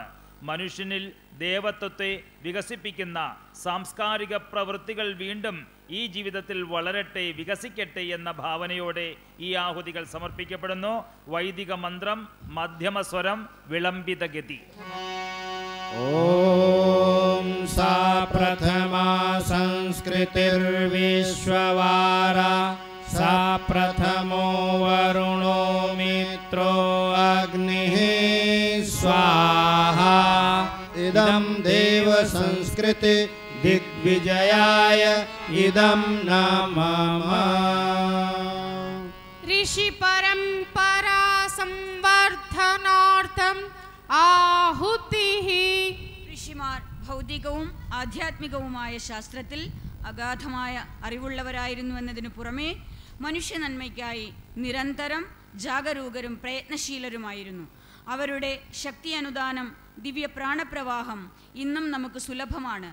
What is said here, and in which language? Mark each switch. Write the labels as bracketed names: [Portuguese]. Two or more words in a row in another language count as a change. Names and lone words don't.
[Malayalam] മനുഷ്യനിൽ ദേവത്വത്തെ വികസിപ്പിക്കുന്ന സാംസ്കാരിക പ്രവൃത്തികൾ വീണ്ടും ഈ ജീവിതത്തിൽ വളരട്ടെ, വികസിക്കട്ടെ എന്ന ഭാവനയോടെ ഈ ആഹുതികൾ സമർപ്പിക്കപ്പെടുന്നു. വൈദിക മന്ത്രം, മധ്യമസ്വരം, വിളംബിതഗതി. [Sanskrit] ഓം സാ പ്രഥമാ സംസ്കൃതിർവിശ്വവാര सा प्रथमो वरुणो मित्रो अग्निः स्वाहा इदं देव संस्कृति दिग्विजयाय इदं नमः। ऋषि परंपरा संवर्धनार्थम आहुतिः। ऋषिमार [Malayalam] ഭൗതികവും ആധ്യാത്മികവുമായ ശാസ്ത്രത്തിൽ അഗാധമായ അറിവുള്ളവരായിരുന്നു എന്നതിനു പുറമേ മനുഷ്യ നന്മയ്ക്കായി നിരന്തരം ജാഗരൂകരും പ്രയത്നശീലരുമായിരുന്നു. അവരുടെ ശക്തി അനുദാനം, ദിവ്യ പ്രാണപ്രവാഹം ഇന്നും നമുക്ക് സുലഭമാണ്.